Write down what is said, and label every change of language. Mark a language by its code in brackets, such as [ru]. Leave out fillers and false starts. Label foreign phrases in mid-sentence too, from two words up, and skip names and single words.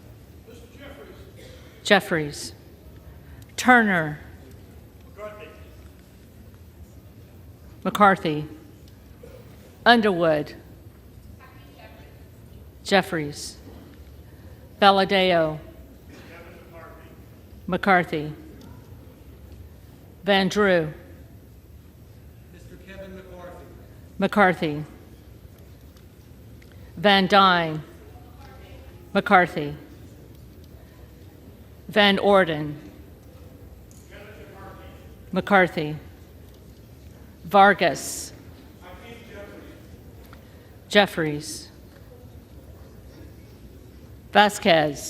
[en] Jeffries, Turner, McCarthy, Underwood, Jeffries, Valadeo, McCarthy, Van Drew, Mr. Kevin McCarthy. McCarthy, Van Dyne, McCarthy, Van Orden, McCarthy, Vargas, Jeffries, Vasquez,